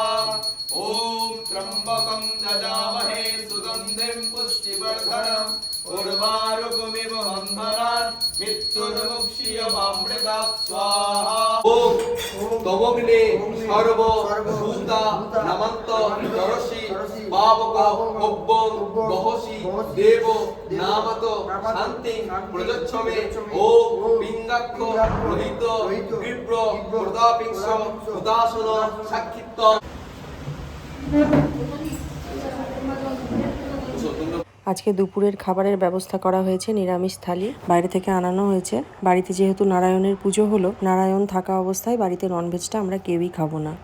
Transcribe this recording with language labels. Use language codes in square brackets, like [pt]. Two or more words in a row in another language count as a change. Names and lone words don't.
[sa] ওম ত্রম্বকং দদামহে সুগন্ধিম পুষ্টিবর্ধনম উর্বারুকমিব বন্ধনানি মৃত্যুর্মুক্ষীয়মামৃতা স্বাহা। ওম তমগ্নে সর্ব ভূতা নমন্ত দরসি পাবক অব্বং গহসি দেব নামত শান্তি প্রযচ্ছমে। ওম পিঙ্গাক্ষ রোহিত বিপ্র প্রতাপিংশ উদাসন সাক্ষিত্ব। [bn] আজকে দুপুরের খাবারের ব্যবস্থা করা হয়েছে নিরামিষ থালি, বাইরে থেকে আনানো হয়েছে। বাড়িতে যেহেতু নারায়ণের পুজো হলো, নারায়ণ থাকা অবস্থায় বাড়িতে ননভেজটা আমরা কেউই খাবো না।